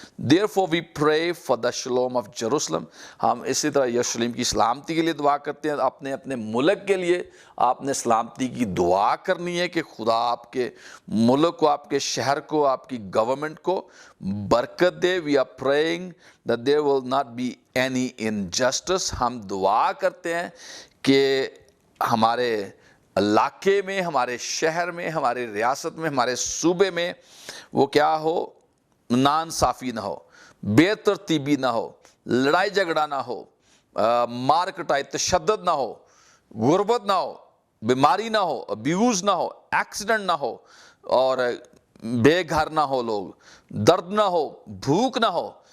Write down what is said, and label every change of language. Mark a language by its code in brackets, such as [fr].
[en] Therefore we pray for the shalom of Jerusalem. [ur] ہم اسی طرح یروشلم کی سلامتی کے لیے دعا کرتے ہیں. اپنے ملک کے لیے آپ نے سلامتی کی دعا کرنی ہے کہ خدا آپ کے ملک کو, آپ کے شہر کو, آپ کی گورنمنٹ کو برکت دے. [en] We are praying that there will not be any injustice. [ur] ہم دعا کرتے ہیں کہ ہمارے علاقے میں, ہمارے شہر میں, ہمارے ریاست میں, ہمارے صوبے میں وہ کیا ہو, ناانصافی نہ ہو, بے ترتیبی نہ ہو, لڑائی جھگڑا نہ ہو, مار کٹائی تشدد نہ ہو, غربت نہ ہو, بیماری نہ ہو, ابیوز نہ ہو, ایکسیڈنٹ نہ ہو, اور بے گھر نہ ہو, لوگ درد نہ ہو, بھوک نہ ہو.